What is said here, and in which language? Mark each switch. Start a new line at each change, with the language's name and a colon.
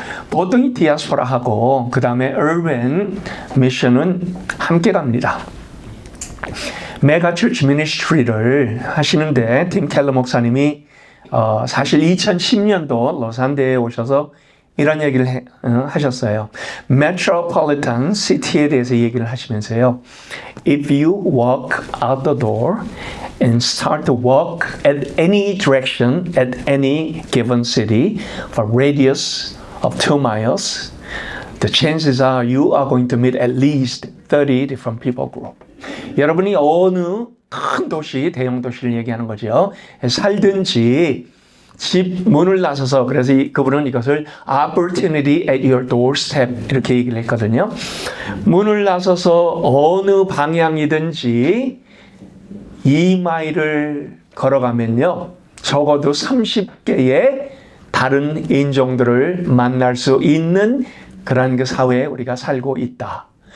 Korean: 보통 이 디아스포라하고 그 다음에 urban 미션은 함께 갑니다. 메가 처치 미니스트리를 하시는데 팀 켈러 목사님이 사실 2010년도 로산대에 오셔서 이런 얘기를 하셨어요. Metropolitan City에 대해서 얘기를 하시면서요.
English: If you walk out the door and start to walk at any direction at any given city for a radius of 2 miles, the chances are you are going to meet at least 30 different people group.
Korean: 여러분이 어느 큰 도시, 대형 도시를 얘기하는 거죠. 살든지 집 문을 나서서, 그래서 그분은 이것을
English: opportunity at your doorstep
Korean: 이렇게 얘기를 했거든요. 문을 나서서 어느 방향이든지 2마일을 걸어가면요, 적어도 30개의 다른 인종들을 만날 수 있는 그런 그 사회에 우리가 살고 있다.